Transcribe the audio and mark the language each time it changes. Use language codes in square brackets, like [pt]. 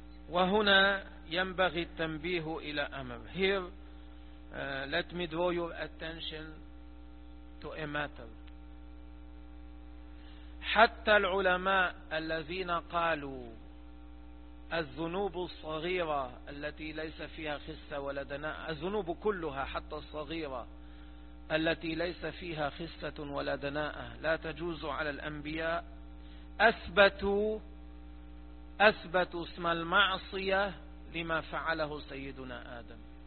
[ar] وهنا ينبغي التنبيه إلى أمر. [en] Here, let me draw your attention to a matter. [ar] حتى العلماء الذين قالوا الذنوب الصغيرة التي ليس فيها خسة ولا دناءة، الذنوب كلها حتى الصغيرة التي ليس فيها خسة ولا دناءة لا تجوز على الأنبياء، أثبتوا اسم المعصية لما فعله سيدنا آدم.